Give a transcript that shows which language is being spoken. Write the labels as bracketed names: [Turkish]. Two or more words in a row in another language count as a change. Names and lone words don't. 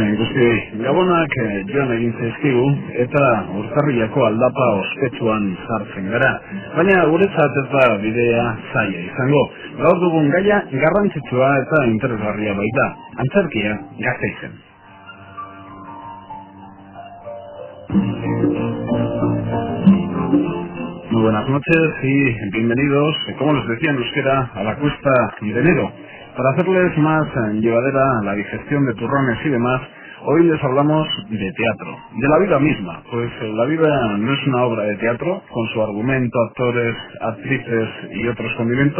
[Basque] guztioi, Gabonak joan egin zaizkigu eta urtarrilako aldapa ospetsuan sartzen gara. Baina guretzat ez da bidea zaila izango. Gaur dugun gaia garrantzitsua eta interesgarria baita. Antzerkia Gasteizen. [Spanish] Muy buenas noches y bienvenidos, como les decía en euskera, a la Cuesta de Enero. Para hacerles más llevadera la digestión de turrones y demás, hoy les hablamos de teatro, de la vida misma, pues la vida no es una obra de teatro, con su argumento, actores, actrices y otros condimentos.